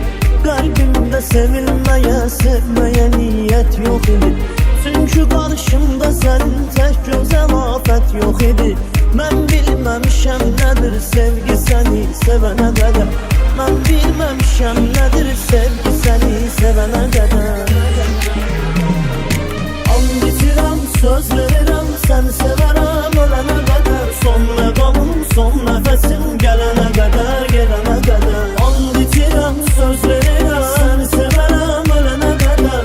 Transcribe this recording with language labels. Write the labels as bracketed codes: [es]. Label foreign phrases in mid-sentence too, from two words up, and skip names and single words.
[tr] Kalbimde sevilmeye, sevmeye niyet yok idi. Çünkü karşımda senin tek güzel afet yok idi. Ben bilmemişem nedir sevgi seni sevene kadar. Ben bilmemişem nedir sevgi seni sevene kadar. [az] And içirəm, söz verirəm, sen severəm [tr] ölene kadar. [az] Son məqamım, son nəfəsim, gələnə qədər, gedənə qədər. [tr] And içirəm, söz verirəm, sen severəm ölene kadar.